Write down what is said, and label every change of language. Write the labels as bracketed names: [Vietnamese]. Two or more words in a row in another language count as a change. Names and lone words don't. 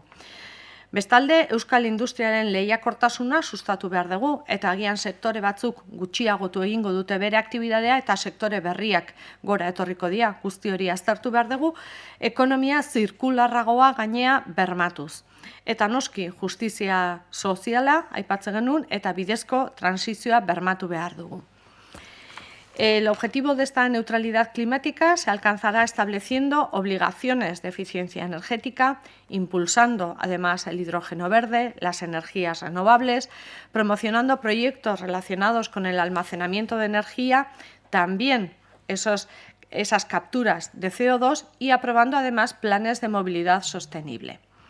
[Basque] Bestalde, euskal industriaren lehiakortasuna sustatu behar dugu eta agian sektore batzuk gutxiagotu egingo dute bere aktibitatea eta sektore berriak gora etorriko dira, guzti hori aztertu behar dugu, ekonomia zirkularragoa gainea bermatuz. Eta noski, justizia soziala, aipatzen genuen, eta bidezko transizioa bermatu behar dugu. [Spanish] El objetivo de esta neutralidad climática se alcanzará estableciendo obligaciones de eficiencia energética, impulsando además el hidrógeno verde, las energías renovables, promocionando proyectos relacionados con el almacenamiento de energía, también esas capturas de CO2 y aprobando además planes de movilidad sostenible.